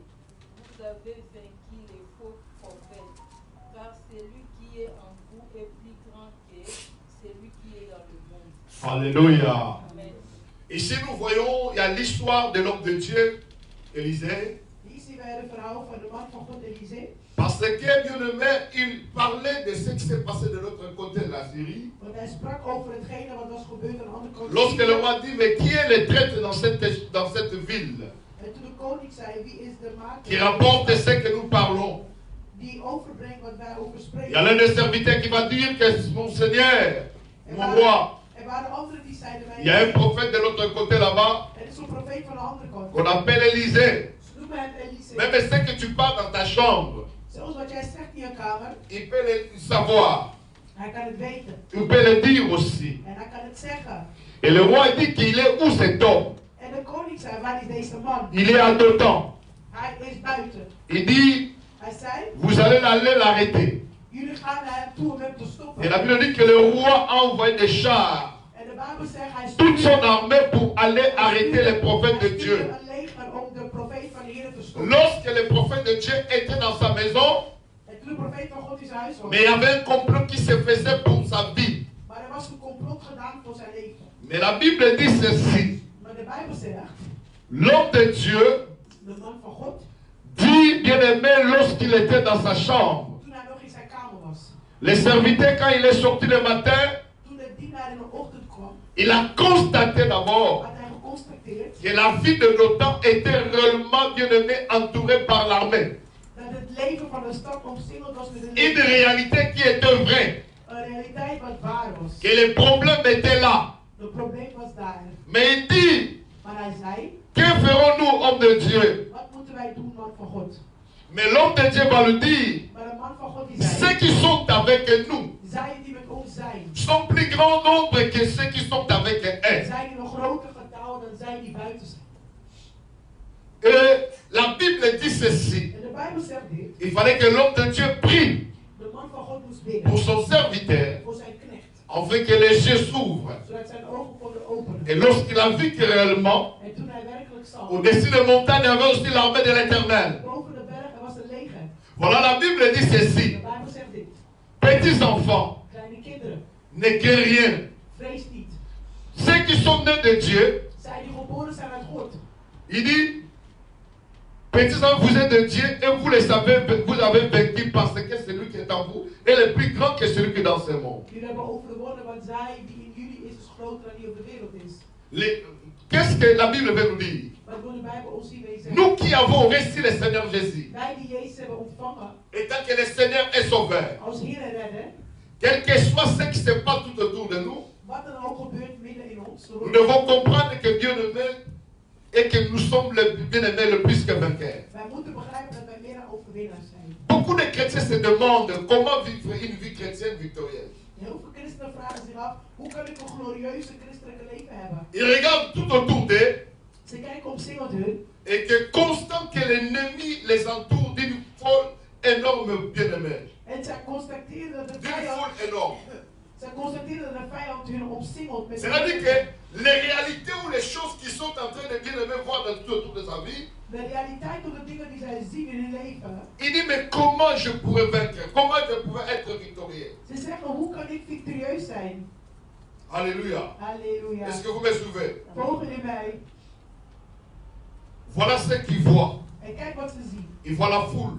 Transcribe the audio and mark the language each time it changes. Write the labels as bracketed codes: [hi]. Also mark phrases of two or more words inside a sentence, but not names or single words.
[fr] Vous avez vaincu les faux prophètes, car celui qui est en vous est plus grand que celui qui est dans le monde. Alléluia. Amen. Ici, nous voyons, il y a l'histoire de l'homme de Dieu, Élisée, [nl] Ici bij de vrouw van de man van God Elisée. [fr] Parce que, bien aimé, il parlait de ce qui s'est passé de l'autre côté de la Syrie. [nl] Want hij sprak over hetgene wat was gebeurd aan de andere kant. [fr] Lorsque le roi dit, mais qui est le traître dans cette ville? [nl] En toen de koning zei, wie is de maker [fr] Qui rapporte ce que nous parlons. [nl] die overbrengt wat wij over spreken? [fr] Il y a l'un des serviteurs qui va dire que mon Seigneur, mon roi. [nl] Er waren anderen die zeiden, [fr] Il y a un prophète de l'autre côté là-bas [nl] er is een profeet van de andere kant. [fr] qu'on appelle Élisée. [nl] Ze noemen hem Elisée. [fr] Même ce que tu parles dans ta chambre, [nl] Zoals wat jij zegt in je kamer, [fr] il peut le savoir. [nl] hij kan het weten. [fr] Il peut le dire aussi. [nl] En hij kan het zeggen. [fr] Et le roi dit qu'il est où cet homme? [nl] En de koning zei, waar is deze man? [fr] Il est à Dothan. [nl] Hij is buiten. [fr] Il dit, [nl] Hij zei, [fr] vous allez aller l'arrêter. [nl] jullie gaan naar hem toe om hem te stoppen. [fr] Et la Bible dit que le roi a envoyé des chars, [nl] En de Bijbel zegt, hij [fr] toute son [nl] stuurde [fr] armée pour aller arrêter les prophètes de Dieu. [nl] een leger om de profeet van de Heer te stoppen. [fr] Lorsque le prophète de Dieu était dans sa maison, [nl] En toen de profeet van God in zijn huis was. [fr] mais il y avait un complot qui se faisait pour sa vie. [nl] Maar er was een complot gedaan voor zijn leven. [fr] Mais la Bible dit ceci. [nl] Maar de Bijbel zegt, [fr] L'homme de Dieu [nl] de man van God, [fr] dit, bien aimé, lorsqu'il était dans sa chambre, [nl] toen hij nog in zijn kamer was. [fr] le serviteur, quand il est sorti le matin, [nl] Toen de dienaar in de ochtend kwam, [fr] il a constaté d'abord [nl] had hij geconstateerd [fr] que la ville de l'OTAN était réellement, bien aimé, entourée par l'armée. [nl] dat het leven van de stad omsingeld was met een [fr] Une [nl] leger. [fr] réalité qui était vraie. [nl] Een realiteit wat waar was. [fr] Que les problèmes étaient là. [nl] Het probleem was daar. [fr] Mais il dit, [nl] Maar hij zei, [fr] que ferons-nous, homme de Dieu? [nl] wat moeten wij doen, man van God? [fr] Mais l'homme de Dieu va lui dire, [nl] Maar de man van God die zei, [fr] ceux qui sont avec nous [nl] zij die met ons zijn, [fr] sont plus grand nombre que ceux qui sont avec eux. [nl] zijn in een groter getal dan zij die buiten zijn. [fr] Et la Bible dit ceci. [nl] En de Bijbel zegt dit, [fr] Il fallait que l'homme de Dieu prie [nl] de man van God moest bidden [fr] pour son serviteur, [nl] voor zijn knecht, [fr] afin que les yeux s'ouvrent. [nl] zodat zijn ogen konden openen. [fr] Et lorsqu'il a vu que réellement, [nl] En toen hij werkelijk zag, [fr] au-dessus des montagnes, il y avait aussi l'armée de l'Éternel. [nl] boven de bergen was een leger. [fr] Voilà, la Bible dit [nl] De [fr] ceci. [nl] Bijbel zegt dit, [fr] Petits enfants, [nl] kleine kinderen, [fr] ne craignez rien. [nl] vrees niet. [fr] Ceux qui sont nés de Dieu, [nl] Zij die geboren zijn uit God. [fr] il dit, petits enfants, vous êtes de Dieu et vous le savez, vous avez vaincu parce que celui qui est en vous est le plus grand que celui qui est dans ce monde. [nl] Jullie hebben overwonnen, want zij die in jullie is groter dan die op de wereld is. [fr] Qu'est-ce que la Bible veut nous dire? [nl] Wat wil de Bijbel ons hiermee zeggen? [fr] Nous qui avons reçu le Seigneur Jésus, [nl] Wij die Jezus hebben ontvangen [fr] étant que le Seigneur est sauveur, [nl] als Heer en Redder, [fr] quel que soit ce qui se passe tout autour de nous, [nl] wat er ook gebeurt midden in ons, [fr] nous devons comprendre que Dieu nous aime et que nous sommes le bien-aimés le plus que vainqueurs. [nl] wij moeten begrijpen dat wij meer dan overwinnaars zijn. [fr] Beaucoup de chrétiens se demandent comment vivre une vie chrétienne victorieuse. [nl] Heel veel christenen vragen zich af, hoe kan ik een glorieuze christelijke leven hebben? [fr] Ils regardent tout autour d'eux [nl] Ze kijken omsingeld hun [fr] et que constant que l'ennemi les entoure d'une foule énorme bien-aimée. [nl] en zij constateren dat de [fr] D'une [nl] vijand, [fr] foule énorme. [nl] zij constateren dat de vijand hun omsingelt met [fr] C'est-à-dire que les réalités ou les choses qui sont en train de bien-aimer voir dans tout autour de sa vie, [nl] de realiteit op de dingen die zij zien in hun leven. [fr] il dit mais comment je pourrais vaincre? Comment je pourrais être victorieux? [nl] Ze zeggen, hoe kan ik victorieus zijn? [fr] Alléluia. [nl] Halleluja. [fr] Est-ce que vous me suivez? [nl] Volgen jullie mij? [fr] Voilà ce qu'ils voient. [nl] En kijk wat ze zien. [fr] Ils voient la foule.